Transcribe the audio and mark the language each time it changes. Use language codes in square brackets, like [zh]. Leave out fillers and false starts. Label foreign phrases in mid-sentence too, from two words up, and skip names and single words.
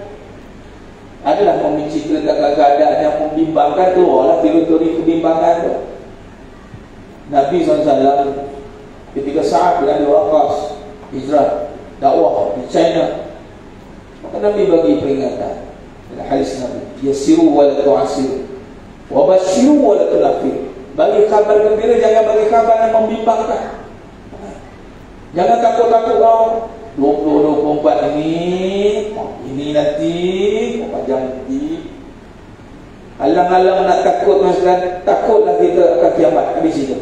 [ms] Adalah menceritakan keadaan yang membimbangkan, keluarlah teori-teori kebimbangan tu. Nabi SAW ketika Sa'ad bin Abi Waqqas hijrah dakwah di China, maka Nabi bagi peringatan dalam hadis Nabi, [ar] يسروا ولا تعسروا وبشروا ولا تنفروا. [ms] Bagi kabar gembira, jangan bagi kabar yang membimbangkan. Jangan takut-takut kau 2024 ini nanti panjang nanti. Alang-alang nak takut, maksudnya takutlah kita akan kiamat habis itu.